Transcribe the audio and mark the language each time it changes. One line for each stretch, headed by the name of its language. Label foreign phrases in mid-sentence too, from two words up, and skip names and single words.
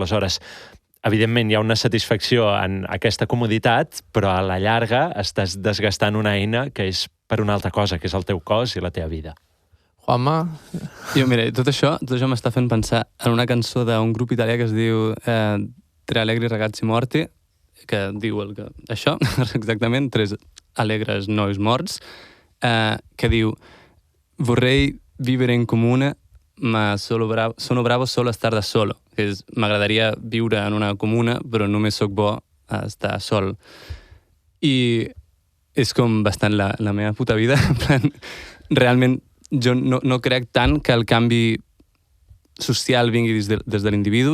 Catalan: Aleshores, evidentment hi ha una satisfacció en aquesta comoditat, però a la llarga estàs desgastant una eina que és per una altra cosa, que és el teu cos i la teva vida. Juanma? Jo, mira, tot això m'està fent pensar en una cançó d'un grup italià que es diu Tre allegri ragazzi morti, que diu això, exactament, tres alegres nois morts, que diu
Italian: vorrei vivere in comune, ma sono bravo solo a estar da solo.
Catalan: Que és, m'agradaria viure en una comuna, però només sóc bo a estar sol. I és com bastant la meva puta vida. En plan, realment, jo no crec tant que el canvi social vingui des de l'individu.